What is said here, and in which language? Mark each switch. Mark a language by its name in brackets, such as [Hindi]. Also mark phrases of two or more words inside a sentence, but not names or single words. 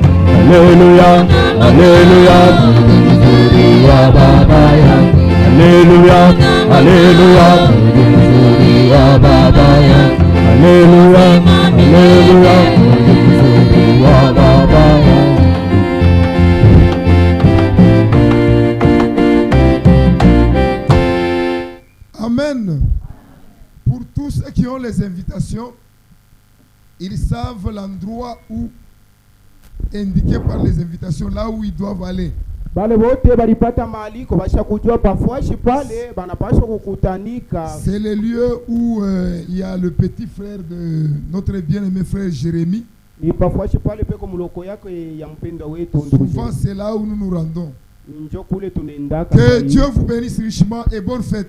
[Swahili] Haleluya, haleluya, mzuri wa Baba yangu. Haleluya, haleluya, mzuri wa Baba yangu. Haleluya, haleluya, mzuri wa Baba yangu. Amen. [French] Pour tous ceux qui ont les invitations, ils savent l'endroit où, indiqué par les invitations, là où ils doivent aller. [Swahili] Bale wote balipata maaliko basha kujua pafuashi pale banapaswa kukutanika. [French] C'est le lieu où il y a le petit frère de notre bien-aimé frère Jérémie. [Swahili] Ni pafuashi pale peko muloko yako ya mpenda wetu ndugu. [French] Souvent c'est là où nous nous rendons. [Swahili] Njo kule tunaendaka. [French] Que Dieu vous bénisse richement et bonne fête.